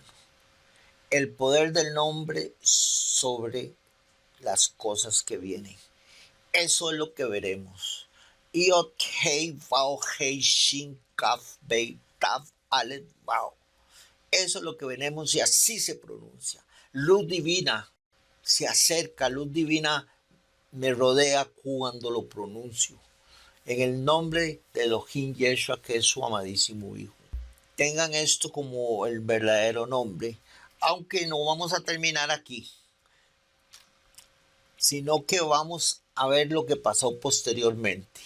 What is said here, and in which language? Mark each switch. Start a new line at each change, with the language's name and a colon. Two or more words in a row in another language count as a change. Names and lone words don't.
Spanish: El poder del nombre sobre las cosas que vienen. Eso es lo que veremos.
Hebrew: Yod, Hei, Vav, Hei, Shin, Kaf, Bey, Tav, Aleph, Vav.
Spanish: Eso es lo que veremos y así se pronuncia. Luz divina se acerca, luz divina me rodea cuando lo pronuncio. En el nombre de Elohim Yeshua, que es su amadísimo Hijo. Tengan esto como el verdadero nombre, aunque no vamos a terminar aquí, sino que vamos a ver lo que pasó posteriormente.